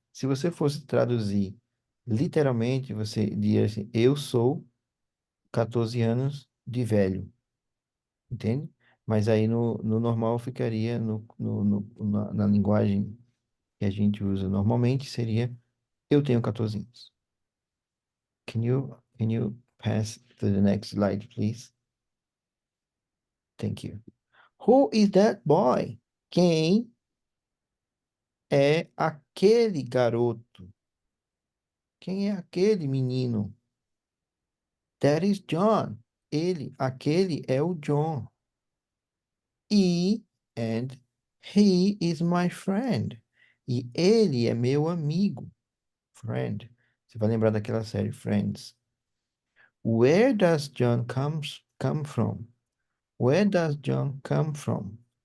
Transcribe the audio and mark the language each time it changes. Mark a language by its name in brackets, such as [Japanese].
[Portuguese] Se você fosse traduzir literalmente, você diria assim, eu sou 14 anos de velho, entende? Mas aí no normal ficaria na linguagem que a gente usa normalmente, seria eu tenho 14 anos. [English] Can you pass to the next slide, please? Thank you. Who is that boy? [Portuguese] Quem é aquele garoto? Quem é aquele menino? [English] That is John. [Portuguese] Aquele é o John. [English] And he is my friend. [Portuguese] E ele é meu amigo. Friend. Você vai lembrar daquela série Friends. [English] Where does John come from? Where does John come from?